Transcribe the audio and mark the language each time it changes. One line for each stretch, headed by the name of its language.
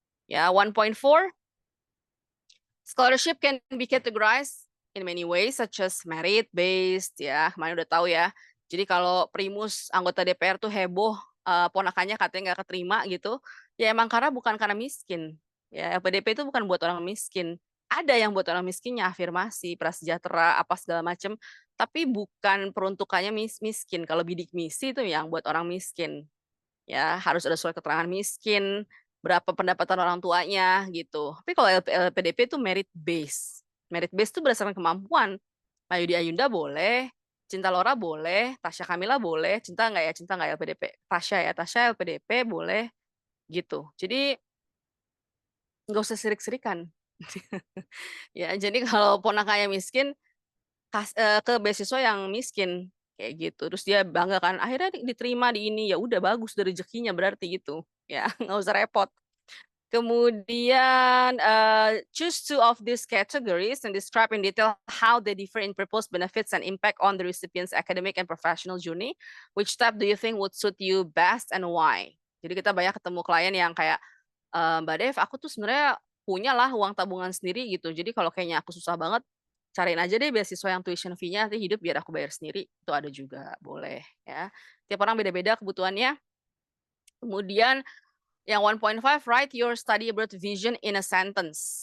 English: Ya, 1.4 scholarship can be categorized in many ways such as merit based ya,
Indonesian: kemarin udah tahu ya. Jadi kalau Primus anggota DPR tuh heboh ponakannya katanya nggak keterima gitu, ya emang bukan karena miskin. Ya, LPDP itu bukan buat orang miskin. Ada yang buat orang miskinnya afirmasi, prasejahtera, apa segala macam, tapi bukan peruntukannya miskin. Kalau bidik misi itu yang buat orang miskin. Ya, harus ada surat keterangan miskin, berapa pendapatan orang tuanya gitu. Tapi kalau LPDP itu merit base. Merit base itu berdasarkan kemampuan. Mayudi Ayunda boleh, Cinta Laura boleh, Tasya Kamila boleh, Cinta nggak LPDP. Tasya ya, Tasya LPDP boleh gitu. Jadi nggak usah sirik-sirikan. Ya, jadi kalau ponakannya miskin, ke beasiswa yang miskin kayak gitu. Terus dia bangga kan, akhirnya diterima di ini, ya udah bagus dari rezekinya berarti gitu. Ya, nggak usah repot. Kemudian
English: choose two of these categories and describe in detail how they differ in purpose, benefits, and impact on the recipient's academic and professional journey. Which type do you think would suit you best and why?
Indonesian: Jadi kita banyak ketemu klien yang kayak, Mbak Dev, aku tuh sebenarnya punya lah uang tabungan sendiri gitu. Jadi kalau kayaknya aku susah banget, cariin aja deh beasiswa yang tuition fee-nya nanti hidup biar aku bayar sendiri. Itu ada juga, boleh ya. Tiap orang beda-beda kebutuhannya. Kemudian yang
English: 1.5, write your study abroad vision in a sentence.